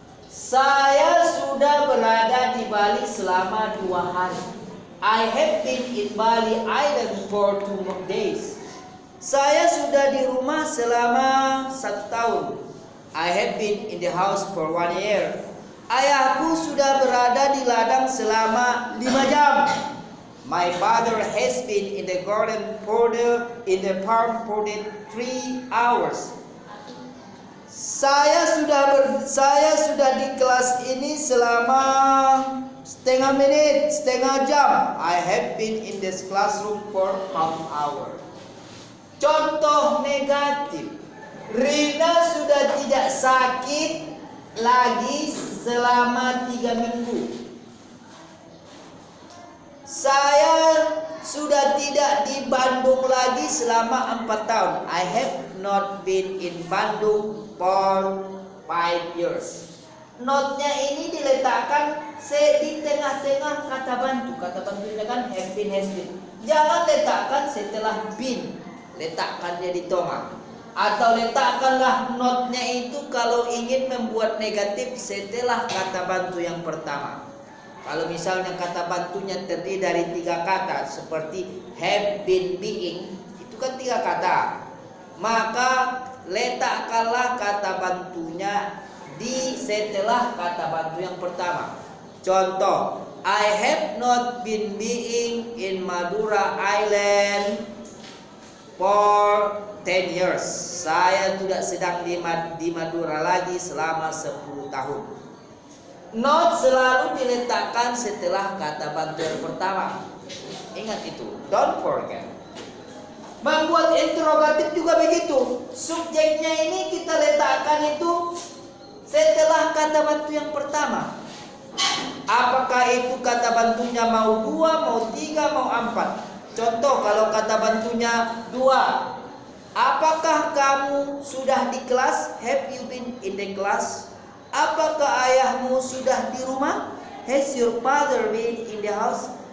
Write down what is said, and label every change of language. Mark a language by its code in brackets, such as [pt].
[id] Saya sudah berada di Bali selama 2 hari. [en] I have been in Bali Island for 2 days. [id] Saya sudah di rumah selama 1 tahun. [en] I have been in the house for 1 year. [id] Ayahku sudah berada di ladang selama 5 jam. [en] My father has been in the garden in the farm for 3 hours. [id] Saya sudah di kelas ini selama setengah menit, setengah jam. [en] I have been in this classroom for half hour. [id] Contoh negatif. Rina sudah tidak sakit lagi selama 3 minggu. Saya sudah tidak di Bandung lagi selama 4 tahun. [en] I have not been in Bandung for 5 years. [id] Not-nya ini diletakkan di tengah-tengah kata bantu. Kata bantunya kan have been, has been. Jangan letakkan setelah been. Letakkan dia di tengah. Atau letakkanlah not-nya itu kalau ingin membuat negatif setelah kata bantu yang pertama. Kalau misalnya kata bantunya terdiri dari 3 kata seperti have been, being, itu kan 3 kata. Maka letakkanlah kata bantunya di setelah kata bantu yang pertama. [en] Contoh, I have not been being in Madura Island for 10 years. [id] Saya tidak sedang di Madura lagi selama 10 tahun. Not selalu diletakkan setelah kata bantu yang pertama. Ingat itu, [en] don't forget. [id] Membuat interrogatif juga begitu. Subjeknya ini kita letakkan itu setelah kata bantu yang pertama. Apakah itu kata bantunya mau 2, mau 3, mau 4? Contoh, kalau kata bantunya 2, apakah kamu sudah di kelas? [en] Have you been in the class? [id] Apakah ayahmu sudah di rumah? [en] Has your father been in the house?